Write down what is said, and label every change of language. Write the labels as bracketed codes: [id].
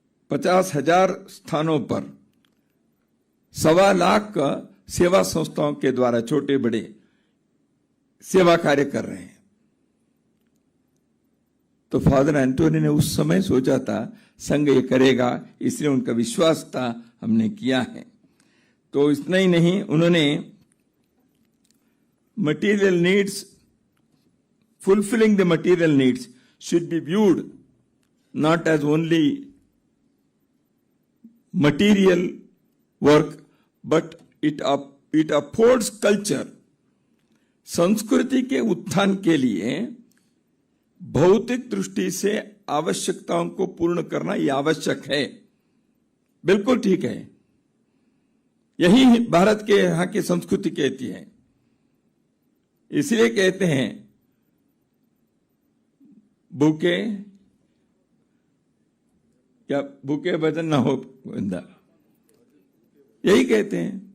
[hi] 50,000 स्थानों पर 1.25 लाख सेवा संस्थाओं के द्वारा छोटे बड़े सेवा कार्य कर रहे हैं। तो फादर एंटोनी ने उस समय सोचा था संघ ये करेगा, इसलिए उनका विश्वास था, हमने किया है। तो इतना ही नहीं, उन्होंने [en] Material needs, fulfilling the material needs should be viewed not as only material work but it affords culture। [hi] संस्कृति के उत्थान के लिए भौतिक दृष्टि से आवश्यकताओं को पूर्ण करना यह आवश्यक है, बिल्कुल ठीक है। यही भारत के यहां की संस्कृति कहती है। इसलिए कहते हैं भूखे क्या भूखे भजन ना हो बंदा, यही कहते हैं।